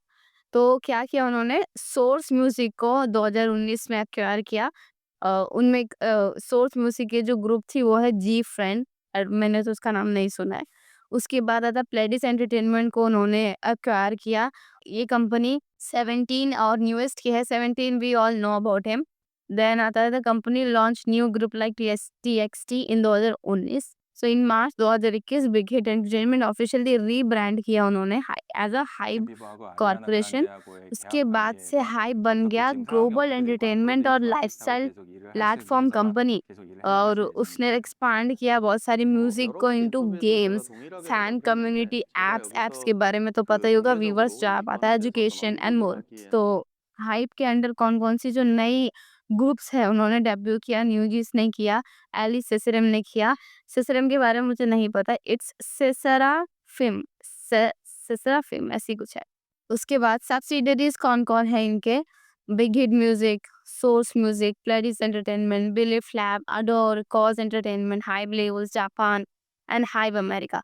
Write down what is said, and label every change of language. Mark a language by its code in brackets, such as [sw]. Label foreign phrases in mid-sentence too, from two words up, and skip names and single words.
[hi] तो क्या किया उन्होंने, सोर्स म्यूजिक को 2019 में एक्वायर किया। उनमें सोर्स म्यूजिक की जो ग्रुप थी वो है जी फ्रेंड, मैंने तो उसका नाम नहीं सुना है। उसके बाद आता प्लेडिस एंटरटेनमेंट को उन्होंने एक्वायर किया। ये कंपनी 17 और न्यूएस्ट की है, 17 [en] we all know about him. देन [hi] आता है [en] the company launch new group like TXT in 2019. so in March 2021 Big Hit Entertainment officially rebrand [hi] किया उन्होंने [en] as a HYBE [ko] 엠비버하고 아리아나 [hi] कॉर्पोरेशन। [ko] 그란데하고의 [hi] उसके [ko] 계약 [hi] बाद से [ko] 관계가 [hi] हाइब बन [ko] 어떻게 [hi] गया [ko] 지금 상황이 [hi] ग्लोबल [ko] 어떻게 될까? 그것 [hi] एंटरटेनमेंट [ko] 때문에 [hi] और [ko] 또 아티스트하고 [hi] लाइफस्टाइल [ko] 계속 일을 할 수 있는 [hi] प्लेटफॉर्म [ko] 회사가 [hi] कंपनी। [ko] 계속 일을 해 [hi] और [ko] 나가시겠습니까? [hi] उसने एक्सपांड किया बहुत सारी म्यूजिक [ko] 여러 [hi] को [ko] 가지 [hi] इनटू [ko] 인터뷰에서 제가 [hi] गेम्स, [ko] 동일하게 [hi] फैन [ko] 대답을 했는데 [hi] कम्युनिटी [ko] 제가 [hi] एप्स [ko] 여기서 [hi] के बारे में तो पता [ko] 그 [hi] ही होगा, व्यूवर्स [ko] 공개적으로 [hi] जा [ko] 이 [hi] पाता है, [ko] 방에 대해서 어떤 [en] education and [ko] 언급을 [hi] मोर। [ko] 하기에는 [hi] तो हाइप के अंडर कौन कौन सी जो नई ग्रुप्स है उन्होंने डेब्यू किया, न्यूजीस ने किया, एली सेसरम ने किया। सेसरम के बारे में मुझे नहीं पता, [en] it's Sesra film, [hi] सेसरा फिल्म ऐसी कुछ है। उसके बाद सब्सिडरीज कौन कौन है इनके, बिग हिट म्यूजिक, सोर्स म्यूजिक, प्लेडिस एंटरटेनमेंट, बिली फ्लैप, अडोर, कॉज एंटरटेनमेंट, हाइब लेवल्स जापान एंड हाइब अमेरिका।